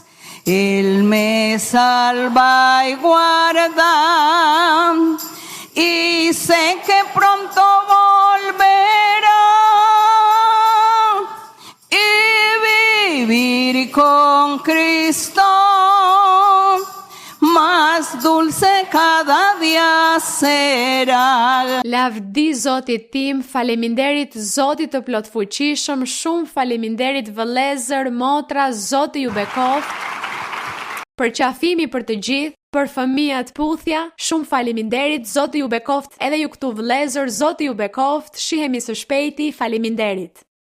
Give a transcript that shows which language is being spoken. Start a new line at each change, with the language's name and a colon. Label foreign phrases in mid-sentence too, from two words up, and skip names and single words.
Spanish: Él me salva y guarda y sé que pronto volverá y vivir con Cristo más dulce cada día será.
Albanian: Lavdi Zotit tim, faleminderit Zotit të plot fuqishëm, shumë faleminderit vëllezër, motra, Zoti ju bekoft. Për qafimi për të gjithë, për fëmijët puthja, shumë faleminderit, Zoti ju bekoft edhe ju këtu vëllezër, Zoti ju bekoft, shihemi së shpejti, faleminderit.